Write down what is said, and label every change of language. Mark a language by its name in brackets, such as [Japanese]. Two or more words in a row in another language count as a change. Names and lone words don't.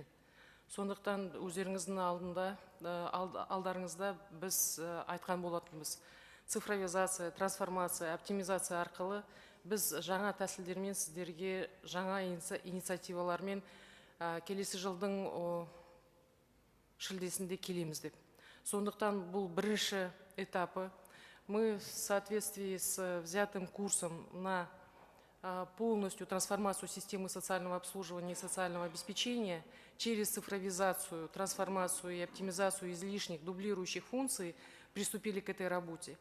[Kazakh] Сондықтан өздеріңіздің алдарыңызда біз айтқан болатынбыз. Цифровизация, трансформация, оптимизация арқылы біз жаңа тәсілдермен сіздерге жаңа инициативалармен келесі жылдың шілдесінде келеміз деп. Сондықтан бұл бірінші этапы. [Russian] Мы в соответствии с взятым курсом на полностью трансформацию системы социального обслуживания и социального обеспечения через цифровизацию, трансформацию и оптимизацию излишних дублирующих функций приступили к этой работе.